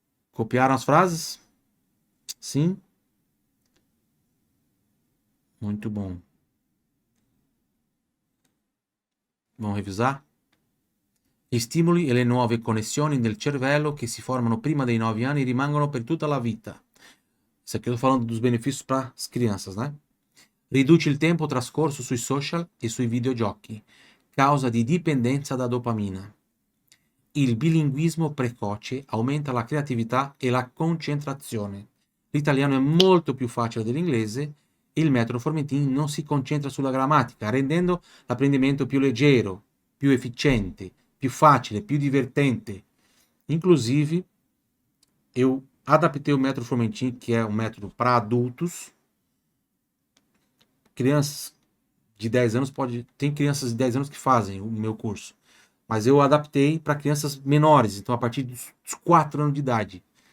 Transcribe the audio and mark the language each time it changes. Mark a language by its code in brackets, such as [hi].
[pt] Copiaram as frases? Sim? Muito bom. Vamos revisar? [it] Gli stimoli e le nuove connessioni nel cervello che si formano prima dei 9 anni rimangono per tutta la vita. [pt] Isso aqui eu tô falando dos benefícios para as crianças, né? [it] Riduce il tempo trascorso sui social e sui videogiochi, causa di dipendenza da dopamina. Il bilinguismo precoce aumenta la creatività e la concentrazione. L'italiano è molto più facile dell'inglese e il metodo Formentin non si concentra sulla grammatica, rendendo l'apprendimento più leggero, più efficiente, più facile, più divertente. [pt] Inclusive, eu adaptei o método Formentin, que é um método para adultos. Crianças de 10 anos tem crianças de 10 anos que fazem o meu curso. Mas eu adaptei para crianças menores, então a partir dos 4 anos de idade.